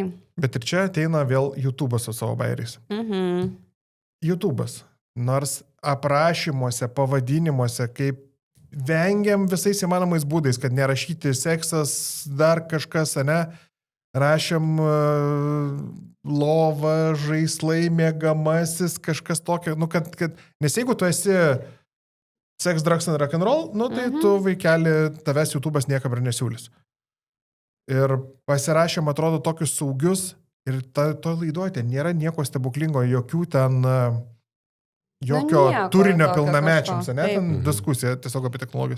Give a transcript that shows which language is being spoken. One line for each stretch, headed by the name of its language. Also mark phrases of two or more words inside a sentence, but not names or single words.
Lithuanian: Bet ir čia ateina vėl YouTube'as su savo bairiais. YouTube'as, nors aprašymuose, pavadinimuose, kaip vengiam visais įmanomais būdais, kad nerašyti seksas, dar kažkas, ne? Rašėm lova, žaislai, mėgamasis, kažkas tokio, nu, kad, nes jeigu tu esi
English: sex, drugs and rock'n'roll,
Lithuanian: nu, tai tu vaikeli, tavęs YouTube'as niekam ir nesiūlys. Ir pasirašėm, atrodo, tokius saugius, ir to laiduojate, nėra nieko stebuklingo, jokių ten... Jokio turinio pilnamečiams, ne? Ten diskusija tiesiog apie technologijas.